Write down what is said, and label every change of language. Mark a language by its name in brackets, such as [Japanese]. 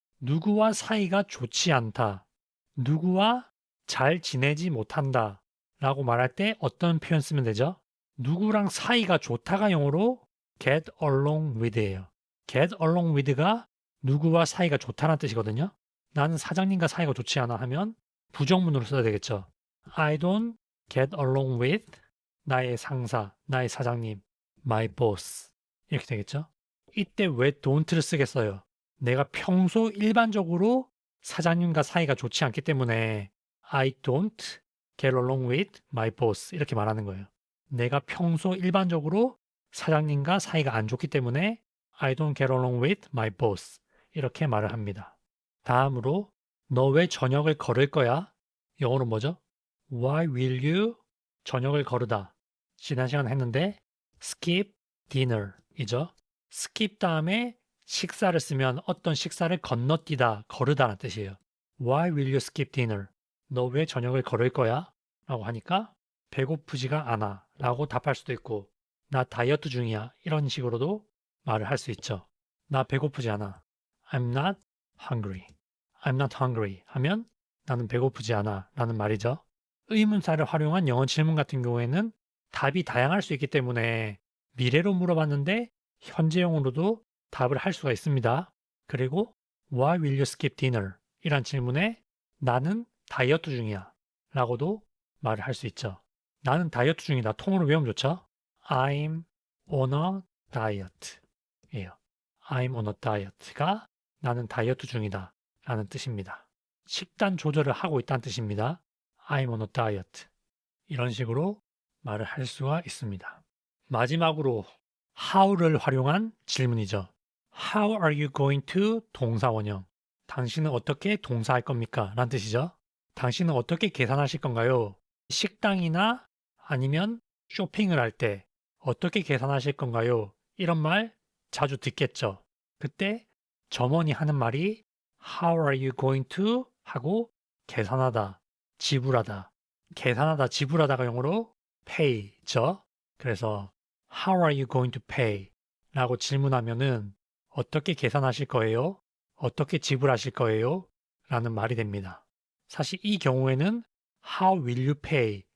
[Korean] 누구와 사이가 좋지 않다. 누구와 잘 지내지 못한다. 라고 말할 때 어떤 표현 쓰면 되죠? 누구랑 사이가 좋다가 영어로 get along with예요. get along with가 누구와 사이가 좋다는 뜻이거든요. 나는 사장님과 사이가 좋지 않아 하면 부정문으로 써야 되겠죠. [English] I don't get along with [Korean] 나의 상사, 나의 사장님, [English] my boss [Korean] 이렇게 되겠죠. 이때 왜 don't를 쓰겠어요? 내가 평소 일반적으로 사장님과 사이가 좋지 않기 때문에 [English] I don't get along with my boss [Korean] 이렇게 말하는 거예요. 내가 평소 일반적으로 사장님과 사이가 안 좋기 때문에 [English] I don't get along with my boss [Korean] 이렇게 말을 합니다. 다음으로 너 왜 저녁을 걸을 거야? 영어로 뭐죠? [English] Why will you [Korean] 저녁을 거르다. 지난 시간에 했는데 skip dinner 이죠. skip 다음에 식사를 쓰면 어떤 식사를 건너뛰다, 거르다라는 뜻이에요. [English] Why will you skip dinner? [Korean] 너 왜 저녁을 거를 거야? 라고 하니까 배고프지가 않아 라고 답할 수도 있고 나 다이어트 중이야 이런 식으로도 말을 할 수 있죠. 나 배고프지 않아. [English] I'm not hungry. I'm not hungry [Korean] 하면 나는 배고프지 않아 라는 말이죠. 의문사를 활용한 영어 질문 같은 경우에는 답이 다양할 수 있기 때문에 미래로 물어봤는데 현재형으로도 답을 할 수가 있습니다. 그리고 [English] Why will you skip dinner? [Korean] 이란 질문에 나는 다이어트 중이야 라고도 말을 할 수 있죠. 나는 다이어트 중이다. 통으로 외우면 좋죠. [English] I'm on a diet 예요. [Korean] I'm on a diet가 나는 다이어트 중이다 라는 뜻입니다. 식단 조절을 하고 있다는 뜻입니다. [English] I'm on a diet. [Korean] 이런 식으로 말을 할 수가 있습니다. 마지막으로 how를 활용한 질문이죠. [English] How are you going to [Korean] 동사 원형. 당신은 어떻게 동사할 겁니까? 라는 뜻이죠. 당신은 어떻게 계산하실 건가요? 식당이나 아니면 쇼핑을 할 때 어떻게 계산하실 건가요? 이런 말 자주 듣겠죠. 그때 점원이 하는 말이 [English] How are you going to? [Korean] 하고 계산하다, 지불하다. 계산하다, 지불하다가 영어로 pay죠. 그래서 [English] How are you going to pay? [Korean] 라고 질문하면은 어떻게 계산하실 거예요? 어떻게 지불하실 거예요? 라는 말이 됩니다. 사실 이 경우에는 [English] How will you pay?